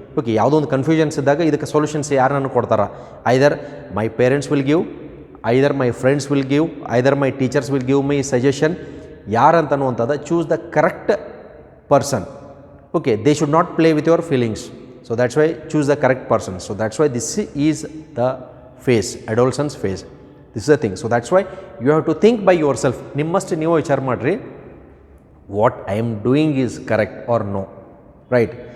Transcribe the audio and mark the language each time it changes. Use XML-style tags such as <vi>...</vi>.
<kn>Okay, ಯಾವುದೋ ಒಂದು confusions ಇದ್ದಾಗ ಇದಕ್ಕೆ ಸೊಲ್ಯೂಷನ್ಸ್ ಯಾರು ನನಗೆ ಕೊಡ್ತಾರೆ?</kn> <en>Either my parents will give, either my friends will give, either my teachers will give me suggestion.</en> <kn>ಯಾರಂತ ಅನ್ನುವಂಥದ್ದು</kn> <en>Choose the correct person. Okay, they should not play with your feelings. So that's why choose the correct person. So that's why this is the phase, adolescence phase. This is the thing. So that's why you have to think by yourself.</en> <kn>ನಿಮ್ಮಷ್ಟು ನೀವು ವಿಚಾರ ಮಾಡಿರಿ,</kn> <en>What I am doing is correct or no, right?</en>